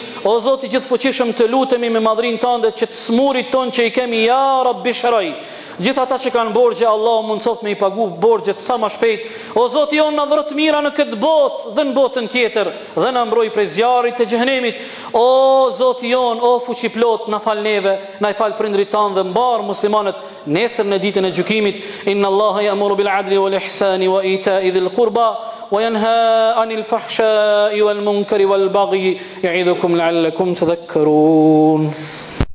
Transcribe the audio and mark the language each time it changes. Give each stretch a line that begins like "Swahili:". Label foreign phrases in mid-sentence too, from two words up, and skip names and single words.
Albanian: O Zoti i gjithfuqishëm, të lutemi me madhrinë tënde që të smurit ton që i kemi,
Arabic: يا رب
Albanian: shroj, Gjithë ata që kanë borxhe, Allahu mundsoft me i pagu borxhet sa më shpejt. O Zoti jon, na dhuro të mira në këtë botë dhe në botën tjetër, dhe na mbroj prej zjarrit të xhenemit. O Zoti jon, o fuqi plot, na fal neve, na i fal prindrit tanë dhe mbar muslimanët nesër në ditën e gjykimit.
Arabic: إن الله يأمر بالعدل والإحسان وإيتاء ذي القربى وينهى عن الفحشاء والمنكر والبغي يعظكم لعلكم تذكرون